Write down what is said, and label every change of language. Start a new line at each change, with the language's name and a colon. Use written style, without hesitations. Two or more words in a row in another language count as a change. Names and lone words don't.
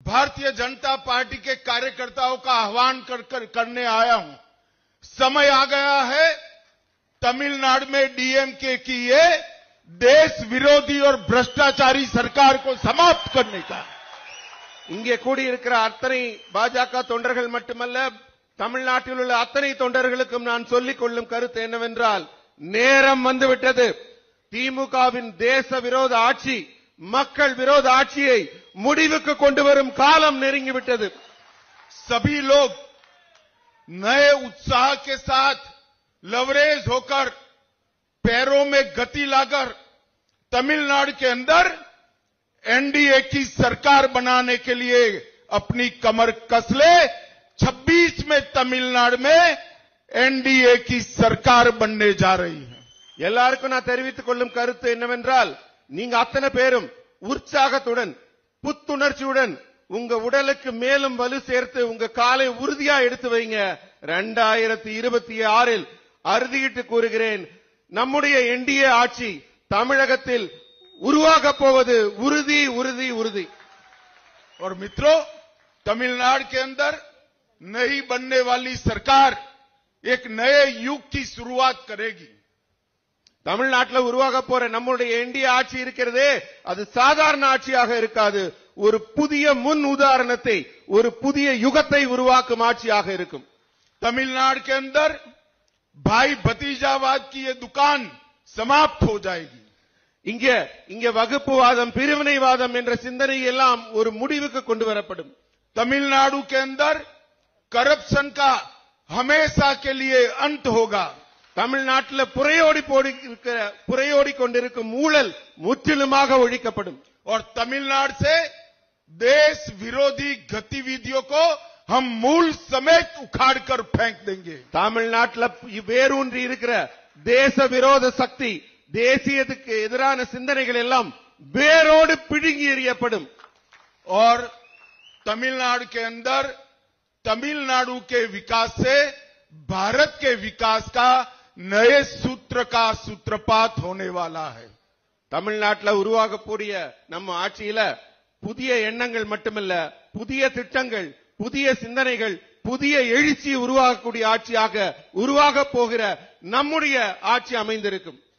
Hindi: भारतीय जनता पार्टी के कार्यकर्ताओं का आह्वान करने आया हूं। समय आ गया है तमिलनाडु में डीएमके की ये देश विरोधी और भ्रष्टाचारी सरकार को समाप्त करने का।
Tamil: இங்கே கூடியிருக்கிற அத்தனை பாஜக தொண்டர்கள் மட்டுமல்ல, தமிழ்நாட்டில் உள்ள அத்தனை தொண்டர்களுக்கும் நான் சொல்லிக் கொள்ளும் கருத்து என்னவென்றால், நேரம் வந்துவிட்டது. திமுகவின் தேச விரோத ஆட்சி, மக்கள் விரோத ஆட்சியை முடிவுக்கு கொண்டு வரும் காலம் நெருங்கிவிட்டது.
Hindi: सभी लोग नए उत्साह के साथ लवरेज होकर, पैरों में गति लाकर तमिलनाडु के अंदर एनडीए की सरकार बनाने के लिए अपनी कमर कस ले। 26 में तमिलनाडु में एनडीए की सरकार बनने जा रही है.
Tamil: எல்லாருக்கும் நான் தெரிவித்துக் கொள்ளும் கருத்து என்னவென்றால், நீங்க அத்தனை பேரும் உற்சாகத்துடன் புத்துணர்ச்சியுடன் உங்க உடலுக்கு மேலும் வலு சேர்த்து உங்க காலை உறுதியா எடுத்து வைங்க. 2026 அறுதியிட்டு கூறுகிறேன், நம்முடைய என்டிஏ ஆட்சி தமிழகத்தில் உருவாக போவது உறுதி உறுதி உறுதி।
Hindi: और मित्रों, तमिलनाडु के अंदर नई बनने वाली सरकार एक नए युग की शुरुआत करेगी.
Tamil: தமிழ்நாட்டில் உருவாக போற நம்முடைய என்டிஏ ஆட்சி இருக்கிறதே, அது சாதாரண ஆட்சியாக இருக்காது. ஒரு புதிய முன் உதாரணத்தை, ஒரு புதிய யுகத்தை உருவாக்கும் ஆட்சியாக இருக்கும்.
Hindi: तमिलनाडु के अंदर भाई भतीजावाद की ये दुकान समाप्त हो जाएगी.
Tamil: இங்க வகுப்புவாதம், பிரிவினைவாதம் என்ற சிந்தனை எல்லாம் ஒரு முடிவுக்கு கொண்டு வரப்படும்.
Hindi: तमिलनाडु के अंदर करप्शन का हमेशा के लिए अंत होगा.
Tamil: தமிழ்நாட்டில் புரையோடி கொண்டிருக்கும் ஊழல் முற்றிலுமாக ஒழிக்கப்படும்.
Hindi: और तमिलनाडु से देश विरोधी गतिविधियों को हम मूल समेत उखाड़कर फेंक देंगे.
Tamil: தமிழ்நாட்டில் வேரூன்றி இருக்கிற தேச விரோத சக்தி, தேசியத்துக்கு எதிரான சிந்தனைகள் எல்லாம் வேரோடு பிடுங்கி எறியப்படும்.
Hindi: और तमिलनाडु के अंदर तमिलनाडु के विकास से भारत के विकास का नए सूत्र का सूत्रपात होने वाला है.
Tamil: தமிழ்நாட்டில் உருவாகக்கூடிய நம்ம ஆட்சியில புதிய எண்ணங்கள் மட்டுமல்ல, புதிய திட்டங்கள், புதிய சிந்தனைகள், புதிய எழுச்சி உருவாகக்கூடிய ஆட்சியாக உருவாக போகிற நம்முடைய ஆட்சி அமைந்திருக்கும்.